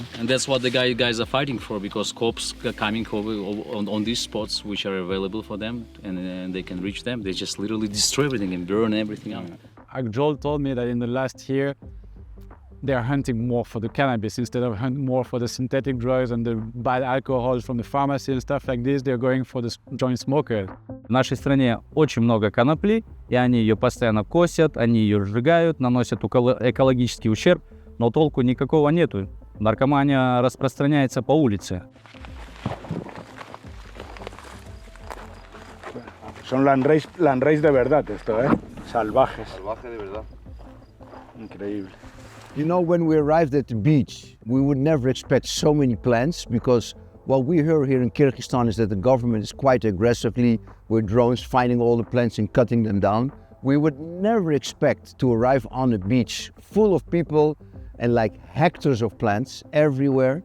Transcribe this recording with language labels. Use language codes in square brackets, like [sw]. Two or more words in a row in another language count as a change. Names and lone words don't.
[en] And that's what the guys are fighting for, because cops are coming on these spots which are available for them, and they can reach them. They just literally destroy everything and burn everything out. Akzhol told me that in the last year, they are hunting more for the cannabis instead of hunting more for the synthetic drugs and the bad alcohol from the pharmacy and stuff like this. They're going for the joint smoker. [ru] В нашей стране очень много конопли, и они ее постоянно косят, они ее сжигают, наносят экологический ущерб, но толку никакого нету. Наркомания распространяется по улице. [es] Son landrace de verdad esto, ¿eh? Salvajes. Salvaje de verdad. Increíble. [en] You know, when we arrived at the beach, we would never expect so many plants, because what we hear here in Kyrgyzstan is that the government is quite aggressively with drones finding all the plants and cutting them down. We would never expect to arrive on a beach full of people and like hectares of plants everywhere.